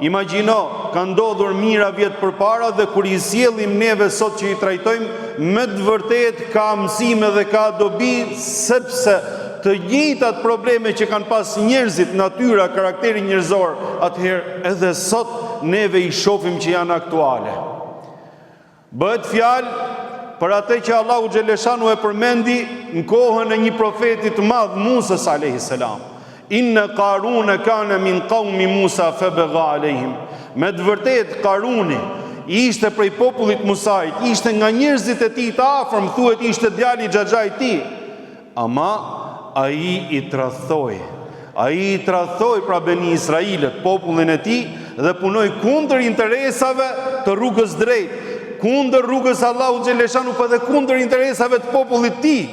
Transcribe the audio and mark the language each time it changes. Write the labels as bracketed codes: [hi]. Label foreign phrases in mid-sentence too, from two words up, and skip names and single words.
[sq] Imagjino, ka ndodhur mira vjet përpara dhe kur i sjellim neve sot që i trajtojmë, me të vërtet ka mësime dhe ka dobi, sepse të njëjtat probleme që kanë pas njerëzit, natyra, karakteri njerëzor, atëherë edhe sot neve i shohim që janë aktuale. Bëhet fjalë për atë që Allahu xhelleshanu e përmendi në kohën e një profeti të madh, Musa [ar] عليه السلام. إن قارون كان من قوم موسى فبغى عليهم. [sq] Me të vërtetë Qaruni ishte prej popullit Musait, ishte nga njerëzit e tij të afërm, thuhet ishte djali i xhaxhait tij. Ama ai i tradhtoi. Ai i tradhtoi pra Beni Israilit, popullin e tij, dhe punoi kundër interesave të rrugës drejt, kundër rrugës Allahu xhelleshanu, po dhe kundër interesave të popullit të tij.